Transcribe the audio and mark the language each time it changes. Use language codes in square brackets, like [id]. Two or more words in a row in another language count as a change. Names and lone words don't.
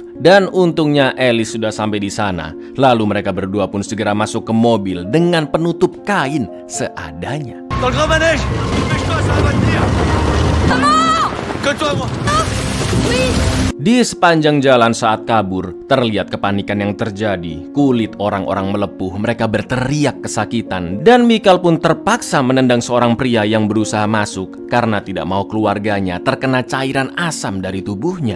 [id] Dan untungnya Alice sudah sampai di sana. Lalu mereka berdua pun segera masuk ke mobil dengan penutup kain seadanya. [fr] Dans le grand manège. Dépêche-toi, ça va tenir. Maman! Que toi, moi. [id] Di sepanjang jalan saat kabur, terlihat kepanikan yang terjadi. Kulit orang-orang melepuh, mereka berteriak kesakitan. Dan Michael pun terpaksa menendang seorang pria yang berusaha masuk karena tidak mau keluarganya terkena cairan asam dari tubuhnya.